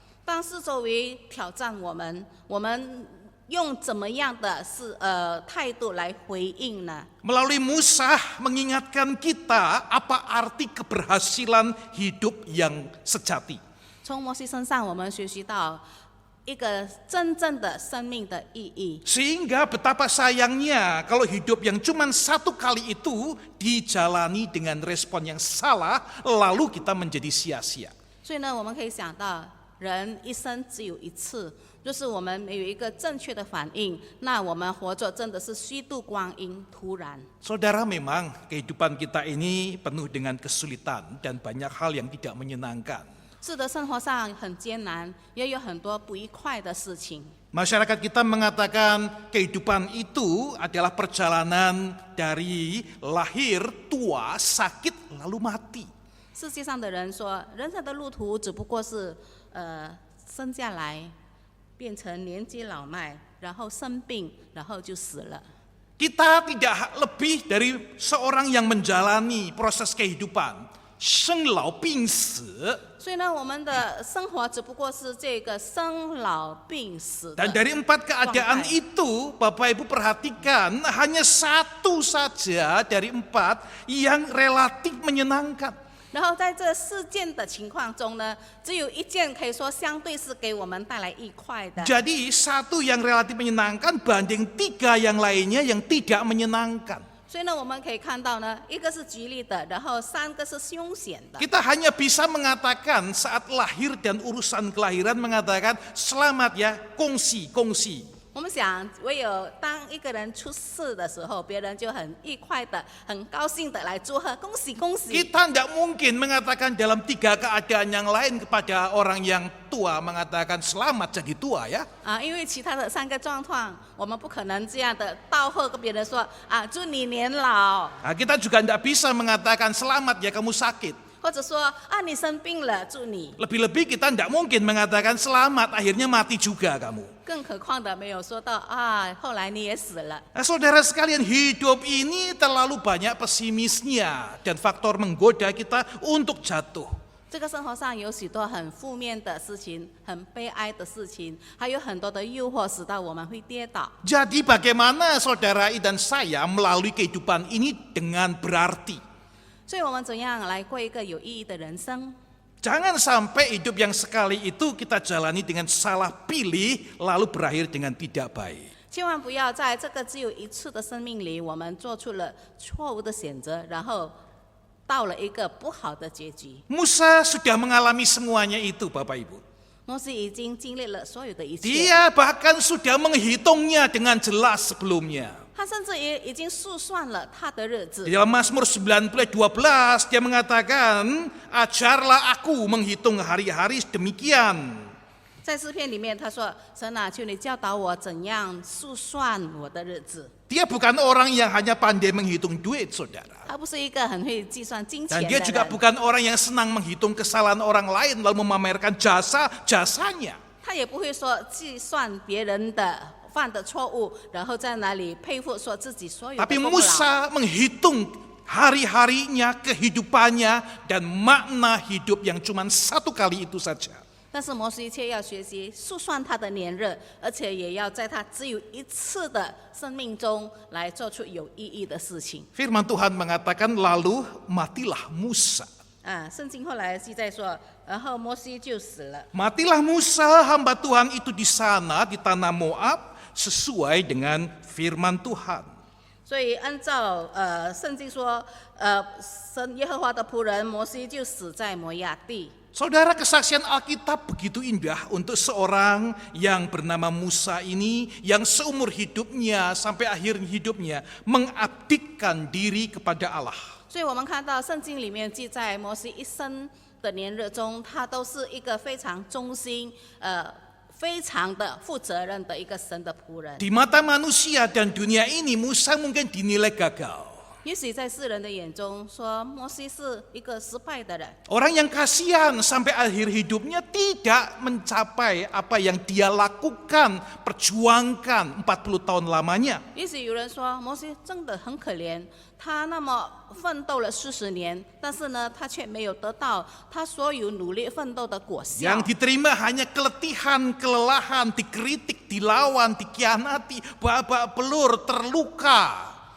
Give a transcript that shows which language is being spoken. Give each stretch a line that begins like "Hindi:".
Chinese: 当四周围挑战我们用怎么样的态度来回应呢？
Indonesian: Melalui Musa mengingatkan kita apa arti keberhasilan hidup yang sejati.
Chinese: 从摩西身上，我们学习到，一个真正的生命的意义。
Indonesian: Sehingga betapa sayangnya kalau hidup yang cuma satu kali itu dijalani dengan respon yang salah, lalu kita menjadi sia-sia.
Chinese: 所以呢，我们可以想到，人一生只有一次，就是我们没有一个正确的反应，那我们活着真的是虚度光阴，突然。
Indonesian: Saudara, memang kehidupan kita ini penuh dengan kesulitan dan banyak hal yang tidak menyenangkan.
Chinese: 是的，生活上很艰难，也有很多不愉快的事情。
Indonesian: Masyarakat kita mengatakan kehidupan itu adalah perjalanan dari lahir, tua, sakit, lalu mati.
Chinese: 世界上的人说，人生的路途只不过是生下来，变成年纪老迈，然后生病，然后就死了。
Indonesian: Kita tidak lebih dari seorang yang menjalani proses kehidupan,
Chinese: 生老病死. 所以呢，我们的生活只不过是这个生老病死的。
Indonesian: Dan dari 4 keadaan itu, Bapak Ibu perhatikan, hanya satu saja dari 4 yang relatif menyenangkan.
Chinese: 然后在这4件的情况中呢，只有1件可以说相对是给我们带来愉快的。
Indonesian: Jadi 1 yang relatif menyenangkan banding 3 yang lainnya yang tidak menyenangkan.
Chinese: 所以呢，我们可以看到呢，一个是吉利的，然后3个是凶险的。
Indonesian: Kita hanya bisa mengatakan saat lahir dan urusan kelahiran mengatakan selamat ya, kongsi.
Chinese: 我们想，唯有当一个人出世的时候，别人就很愉快的、很高兴的来祝贺，恭喜恭喜。
Indonesian: Kita tidak mungkin mengatakan dalam 3 keadaan yang lain kepada orang yang tua mengatakan selamat jadi tua ya.
Chinese: 因为其他的3个状况，我们不可能这样的道贺跟别人说祝你年老，
Indonesian: Kita juga tidak bisa mengatakan selamat ya kamu sakit.
Chinese: 或者说你生病了，祝你。
Indonesian: Lebih-lebih kita tidak mungkin mengatakan selamat akhirnya mati juga kamu.
Chinese: 更何况的没有说到后来你也死了。
Indonesian: Saudara sekalian, hidup ini terlalu banyak pesimisnya dan faktor menggoda kita untuk jatuh.
Chinese: 这个生活上有许多很负面的事情，很悲哀的事情，还有很多的诱惑，使到我们会跌倒。
Indonesian: Jadi bagaimana saudara dan saya melalui kehidupan ini dengan berarti?
Chinese: 所以我们怎样来过一个有意义的人生？
Indonesian: Jangan sampai hidup yang sekali itu kita jalani dengan salah pilih lalu berakhir dengan tidak baik.
Chinese: 千万不要在这个只有一次的生命里，我们做出了错误的选择，然后到了一个不好的结局。
Indonesian: Musa sudah mengalami semuanya itu, Bapak Ibu.
Chinese: 摩西已经经历了所有的一切，
Indonesian: Dia bahkan sudah menghitungnya dengan jelas sebelumnya.
Chinese: 他甚至也已经数算了他的日子
Indonesian: Di。 dalam Mazmur 19:12 dia mengatakan, ajarlah aku menghitung hari-hari demikian.
Chinese: 在诗篇里面，他说：“神啊，求你教导我怎样数算我的日子。”
Indonesian: Dia bukan orang yang hanya pandai menghitung duit, saudara.
Chinese: 他不是一个很会计算金钱
Indonesian: Dan dia juga
Chinese: 人，
Indonesian: bukan orang yang senang menghitung kesalahan orang lain lalu memamerkan jasanya.
Chinese: 他也不会说计算别人的犯的错误，然后在那里佩服说自己所有的
Indonesian: Tapi
Chinese: 功劳。
Indonesian: Musa menghitung hari-harinya, kehidupannya, dan makna hidup yang cuma satu kali itu saja.
Chinese: 但是摩西却要学习数算他的年日，而且也要在他只有一次的生命中来做出有意义的事情。
Indonesian: Firman Tuhan mengatakan, lalu matilah Musa.
Chinese: 圣经后来记载说，然后摩西就死了。
Indonesian: Matilah Musa, hamba Tuhan itu di sana, di tanah Moab, sesuai dengan firman Tuhan.
Chinese: 所以按照圣经说，神耶和华的仆人摩西就死在摩亚地。
Indonesian: Saudara, kesaksian Alkitab begitu indah untuk seorang yang bernama Musa ini, yang seumur hidupnya sampai akhir hidupnya mengabdikan diri kepada Allah.
Chinese: 所以我们看到圣经里面记载摩西一生的年日中，他都是一个非常忠心、非常的负责任的一个神的仆人。
Indonesian: Di mata manusia dan dunia ini, Musa mungkin dinilai gagal.
Chinese: 也许在世人的眼中说摩西是一个失败的人，
Indonesian: Orang yang kasihan sampai akhir hidupnya tidak mencapai apa yang dia lakukan, perjuangkan 40 tahun lamanya.
Chinese: 也许有人说摩西真的很可怜，他那么奋斗了40年，但是呢，他却没有得到他所有努力奋斗的果效。
Indonesian: Yang diterima hanya keletihan, kelelahan, dikritik, dilawan, dikhianati, babak belur, terluka.